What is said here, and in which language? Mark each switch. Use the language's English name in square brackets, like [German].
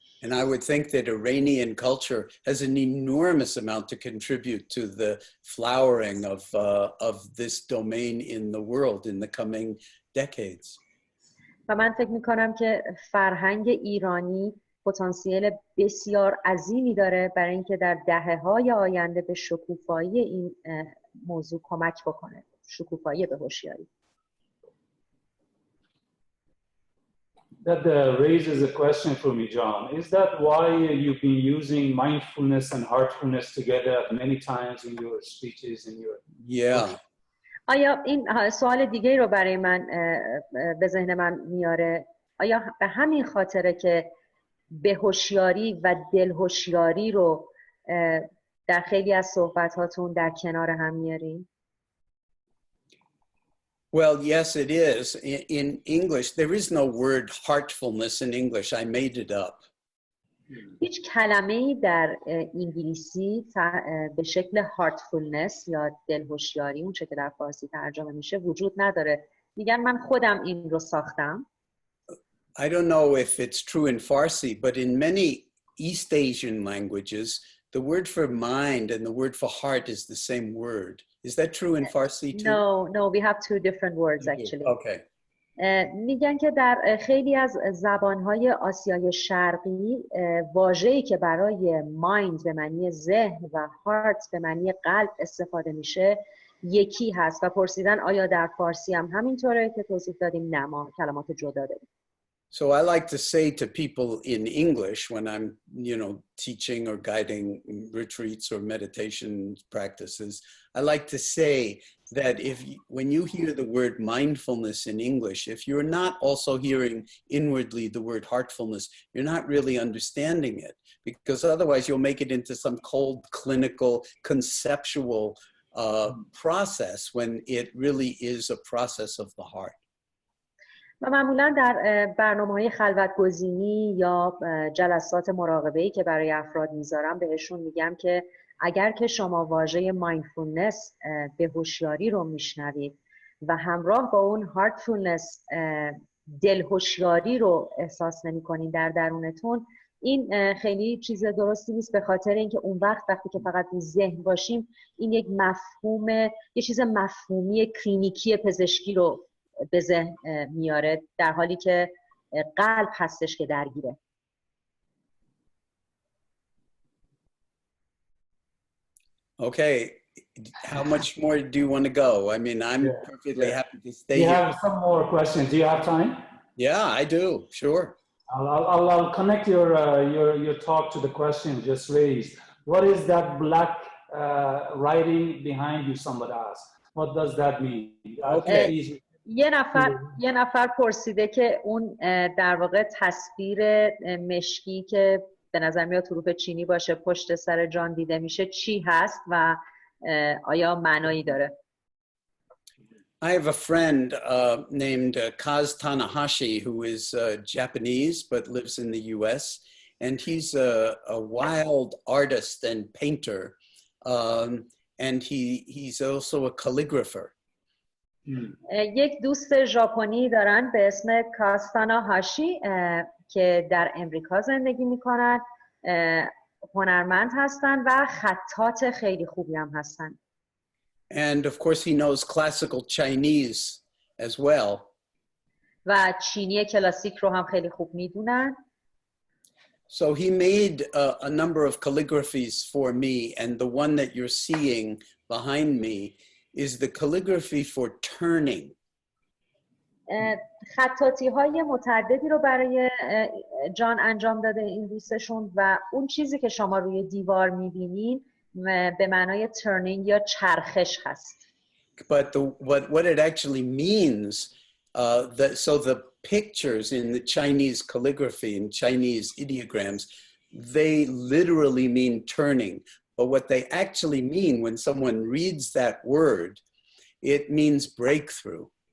[English] And I would think that Iranian culture has an enormous amount to contribute to the flowering of this domain in the world in the coming decades. [Persian] و من فکر میکنم که فرهنگ ایرانی پتانسیل بسیار عظیمی داره برای اینکه در دهه‌های آینده به شکوفایی این موضوع کمک بکنه، شکوفایی به هوشیاری. [English] That raises a question for me, John. Is that why you've been using mindfulness and heartfulness together many times in your speeches, in your... Yeah. [Persian] آیا این سوال دیگه رو برای من به ذهن من میاره؟ آیا به همین خاطره که بهوشیاری و دلهوشیاری رو در خیلی از صحبتاتون در کنار هم میارین؟ [English] Well, yes, it is. In English, there is no word heartfulness in English. I made it up. [Persian] هیچ کلمه‌ای در انگلیسی به شکل heartfulness یا دلهوشیاری، اون چه که در فارسی ترجمه میشه، وجود نداره. میگن من خودم این رو ساختم. [English] I don't know if it's true in Farsi, but in many East Asian languages, the word for mind and the word for heart is the same word. Is that true in Farsi too? No, we have two different words actually. Okay. [Persian] میگن که در خیلی از زبانهای آسیای شرقی واژه‌ای که برای مایند به معنی ذهن و هارت به معنی قلب استفاده میشه یکی هست و پرسیدن آیا در فارسی هم همینطوره که توضیح دادیم نه، ما کلمات جدا داریم. [English] So I like to say to people in English when I'm, teaching or guiding retreats or meditation practices, I like to say that when you hear the word mindfulness in English, if you're not also hearing inwardly the word heartfulness, you're not really understanding it, because otherwise you'll make it into some cold, clinical, conceptual process when it really is a process of the heart. [Persian] و معمولا در برنامه‌های خلوت‌گزینی یا جلسات مراقبه‌ای که برای افراد میذارم بهشون میگم که اگر که شما واژه مایندفولنس به هوشیاری رو میشنوید و همراه با اون هارتفولنس دلهوشیاری رو احساس نمی‌کنید در درونتون، این خیلی چیز درستی نیست، به خاطر اینکه اون وقتی که فقط رو ذهن باشیم این یک یه چیز مفهومی کلینیکی پزشکی رو به ذهن میاره، در حالی که قلب هستش که درگیره. [English] Okay, how much more do you want to go? I mean, I'm perfectly happy to stay here. You have some more questions. Do you have time? Yeah, I do. Sure. I'll connect your talk to the question just raised. What is that black writing behind you? Somebody asked. What does that mean? Okay. [Persian] یه نفر پرسیده که اون در واقع تصویر مشکی که به نظر میاد حروف چینی باشه پشت سر جان دیده میشه چی هست و آیا معنایی داره؟ [English] I have a friend named Kaz Tanahashi who is Japanese but lives in the US, and he's a wild artist and painter, and he's also a calligrapher. [Persian] یک دوست ژاپنی دارن به اسم کاستانا هاشی که در امریکا زندگی میکنن، هنرمند هستن و خطاط خیلی خوبی هم هستن. [English] And of course he knows classical Chinese as well. [Persian] و چینی کلاسیک رو هم خیلی خوب میدونن. [English] So he made a number of calligraphies for me, and the one that you're seeing behind me is the calligraphy for turning. [Persian] خطاطی های متعددی رو برای جان انجام داده این دوستشون و اون چیزی که شما روی دیوار میبینین به معنای turning یا چرخش هست. [English] But what it actually means, so the pictures in the Chinese calligraphy and Chinese ideograms, they literally mean turning. But what they actually mean when someone reads that word, it means breakthrough.